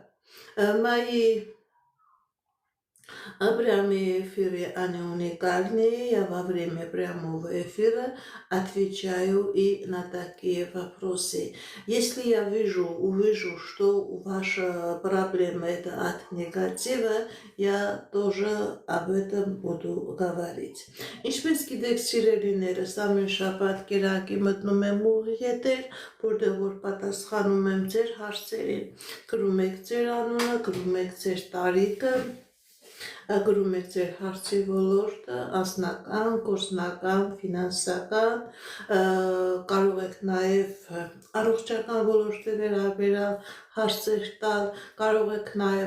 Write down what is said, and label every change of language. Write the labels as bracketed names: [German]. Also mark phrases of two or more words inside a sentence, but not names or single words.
[Russian] Мои прямые эфиры, они уникальные. Я во время прямого эфира отвечаю и на такие вопросы. Если я увижу, что ваша проблема это от негатива, я тоже об этом буду говорить. [Armenian] Ինչպես գիտեք սիրելիներս, ամեն շաբաթ կիրակի մտնում եմ ուղիղ, որտեղ որ պատասխանում եմ ձեր հարցերին։ Գրում եք ձեր անունը, գրում եք ձեր տարիքը, գրում եք ձեր հարցի ոլորտը, անձնական, գործնական, ֆինանսական, կարող եք նաև առողջական ոլորտի վերաբերյալ հարցեր տալ, կարող եք նաև